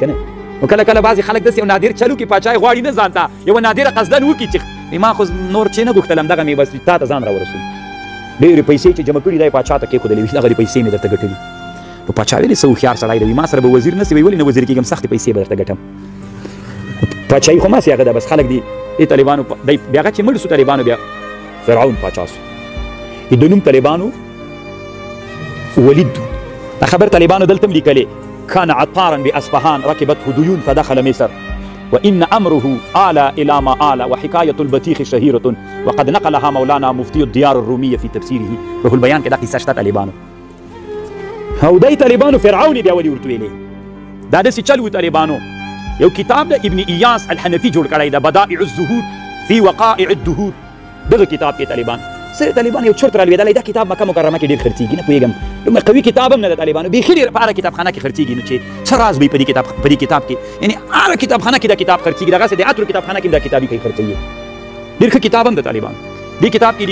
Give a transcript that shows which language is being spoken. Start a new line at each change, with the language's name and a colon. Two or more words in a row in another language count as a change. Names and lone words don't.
Pashto: نه نو کله کله بعضې خلک داسې یو نادر چل وکړي پاچا یې غواړي نه ځان ته یوه نادره قصدن وکړي چې ما خو نور چې نه غوښتل همدغه مې بس تا ته ځان راورسول ډېرې پیسې چې جمع کړي دا یې پاچا ته کېښودلې وي دغه پیسې مې درته ګټلي نو پاچا ویلې څه هوښیار سړی دی ما سره به وزیر نه سي وایي ولې نه وزیر کېږم سختې پیسې به درته ګټم پاچایي خو ماسې هغه ده بس خلک دي طالبانو بیا هغه چې مړ سو طالبانو بیا فرعون پاچا سو د نوم طالبانو ولید دا خبر طالبانو دلته هم لیکلې
Arabic: كان عطارا بأصفهان ركبته ديون فدخل مصر وإن أمره آل إلى ما آل وحكاية البطيخ شهيرة وقد نقلها مولانا مفتي الديار الرومية في تفسيره روح البيان
Pashto: كده قصة شتا طالبانو او دای طالبانو فرعون بیا ولي ورته ویلې دا داسې چل و طالبانو یو کتاب د ابن ایاس الحنفي جوړ کړی ده بدائع الزهور في وقائع الدهور دغه کتاب کې طالبان سره طالبان یو چرت رالوېدلی دا کتاب مکه مکرمه کې ډېر خرڅېږي نه پوهېږم دومره قوي کتاب هم نه ده طالبانو بیخي ډېر په هره کتابخانه کې خرڅېږي نو چې څه راز به یې په دې کتاب کې یعنې هره کتابخانه کې دا کتاب خرڅېږي دغسې د عطرو کتابخانه کې هم دا کتابي کوي خرڅوي ډېر ښه کتاب هم د طالبانو دې کتاب کې